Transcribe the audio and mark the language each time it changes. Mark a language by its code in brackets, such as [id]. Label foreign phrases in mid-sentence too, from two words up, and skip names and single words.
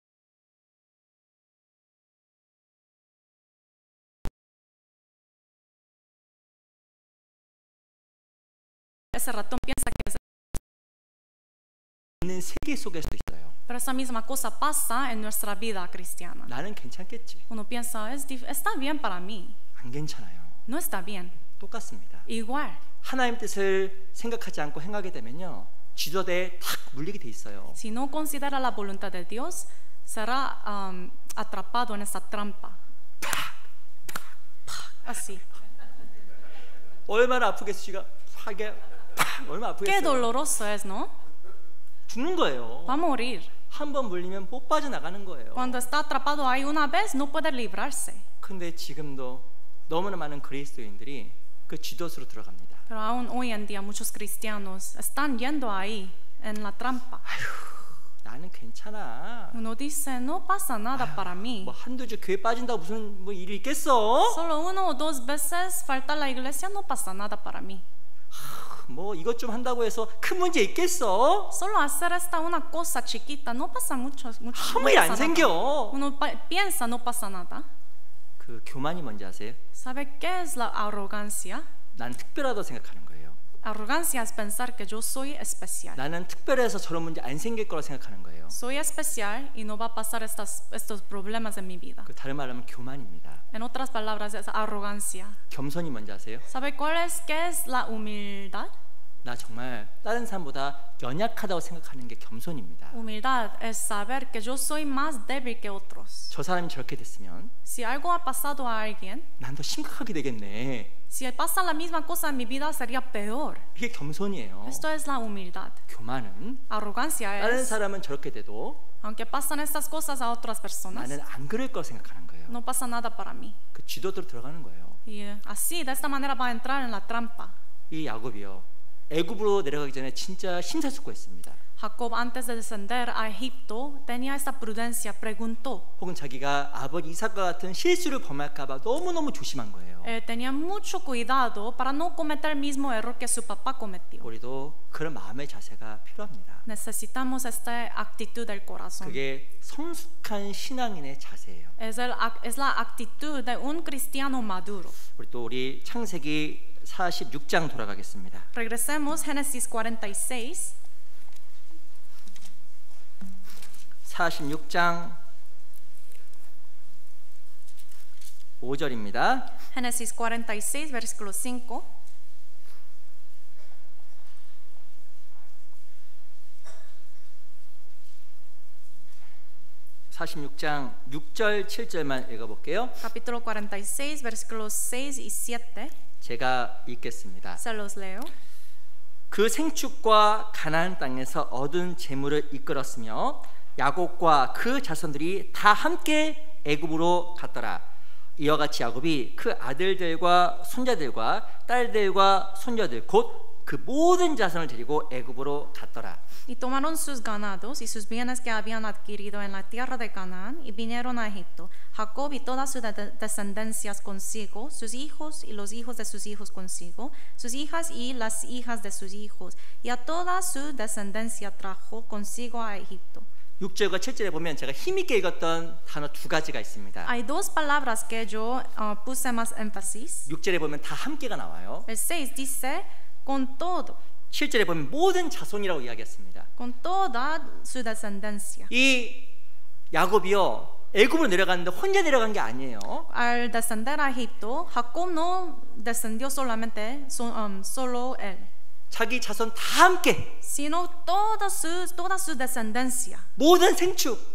[es] ese ratón piensa que es [ko] 있는 세계 속에서 있어요. [es] pero esa misma cosa pasa en nuestra vida cristiana. [ko] 나는 괜찮겠지. [es] Uno piensa está bien para mí. [ko] 안 괜찮아요. [es] No está bien. [ko] 똑같습니다. [es] Igual. [ko] 하나님 뜻을 생각하지 않고 행하게 되면요, 지도대에 탁 물리게 돼 있어요. [es] Si no considera la voluntad de Dios, será atrapado en esa trampa. Así. [ko] 얼마나 아프겠어요? 하게 얼마나 아프겠어요? [es] Qué doloroso es, ¿no? [ko] 죽는 거예요. [es] Va a morir. [ko] 한 번 물리면 못 빠져나가는 거예요. [es] Cuando está atrapado ahí una vez, no puede librarse. [ko] 근데 지금도 너무나 많은 그리스도인들이 그 지도수로 들어갑니다. [es] Pero aún hoy en día muchos cristianos están yendo ahí en la trampa. [ko] 아휴, 나는 괜찮아. [es] Uno dice, no pasa nada para mí. [ko] 뭐 한두 주 교회 빠진다고 무슨 뭐 일이 있겠어? [es] Solo una o dos veces falta la iglesia, no pasa nada para mí. [ko] 뭐 이것 좀 한다고 해서 큰 문제 있겠어? [es] Solo hacer esta una cosa chiquita, no pasa mucho. [ko] 아무 일 안 생겨. [es] Uno piensa, no pasa nada. [ko] 그 교만이 뭔지 아세요? [es] ¿Sabe qué es la arrogancia? [ko] 난 특별하다고 생각하는 거예요. [es] Arrogancia es pensar que yo soy especial. [ko] 나는 특별해서 저런 문제 안 생길 거라고 생각하는 거예요. [es] Soy especial y no va a pasar estos problemas en mi vida. [ko] 그 다른 말로 하면 교만입니다. [es] En otras palabras es arrogancia. [ko] 겸손이 뭔지 아세요? [es] ¿Sabe qué es la humildad? [ko] 나 정말 다른 사람보다 연약하다고 생각하는 게 겸손입니다. [es] Humildad es saber que yo soy más débil que otros. [ko] 저 사람이 저렇게 됐으면 [es] Si algo ha pasado a alguien, [ko] 난 더 심각하게 되겠네. [es] si pasa la misma cosa en mi vida sería peor. [ko] 이게 겸손이에요. [es] Esto es la humildad. [ko] 교만은 [es] Arrogancia [ko] 다른 [es] es, [ko] 사람은 저렇게 돼도 [es] aunque pasan estas cosas a otras personas, [ko] 나는 안 그럴 거라고 생각하는 거예요. [es] no pasa nada para mí. [ko] 그 지도대로 들어가는 거예요. [es] Y así, de esta manera va a entrar en la trampa. [ko] 이 야곱이요, 애굽으로 내려가기 전에 진짜 심사숙고했습니다. [es] Jacob, antes de descender a Egipto, tenía esta prudencia, preguntó. [ko] 혹은 자기가 아버지 이삭과 같은 실수를 범할까 봐 너무너무 조심한 거예요. [es] Tenía mucho cuidado para no cometer el mismo error que su papá cometió. [ko] 우리도 그런 마음의 자세가 필요합니다. [es] Necesitamos esta actitud del corazón. [ko] 그게 성숙한 신앙인의 자세예요. [es] Es la actitud de un cristiano maduro. [ko] 우리 창세기 46장 돌아가겠습니다. [es] Regresemos Génesis 46. [ko] 46장 5절입니다. [es] Génesis 46, versículo 5. [ko] 46장 6절 7절만 읽어볼게요. [es] Capítulo 46, versículos 6 y 7. [ko] 제가 읽겠습니다. [es] Se los leo. [ko] 그 생축과 가나안 땅에서 얻은 재물을 이끌었으며 야곱과 그 자손들이 다 함께 애굽으로 갔더라. 이와 같이 야곱이 그 아들들과 손자들과 딸들과 손녀들 곧 그 모든 자손을 데리고 애굽으로 갔더라. [es] Y tomaron sus ganados y sus bienes que habían adquirido en la tierra de Canaán y vinieron a Egipto. Jacob y todas sus descendencias consigo, sus hijos y los hijos de sus hijos consigo, sus hijas y las hijas de sus hijos, y a toda su descendencia trajo consigo a Egipto. [ko] 6절과 7절에 보면 제가 힘있게 읽었던 단어 두 가지가 있습니다. [es] Hay dos palabras que yo puse más énfasis. [ko] 6절에 보면 다 함께가 나와요. [es] El 6 dice con todo. [ko] 7절에 보면 모든 자손이라고 이야기했습니다. [es] Con toda su descendencia. [ko] 이 야곱이요 애굽으로 내려갔는데 혼자 내려간 게 아니에요. [es] Al descender a Egipto, Jacob no descendió solamente solo él. [ko] 자기 자손 다 함께. [es] Sino toda su descendencia. [ko] 모든 생축.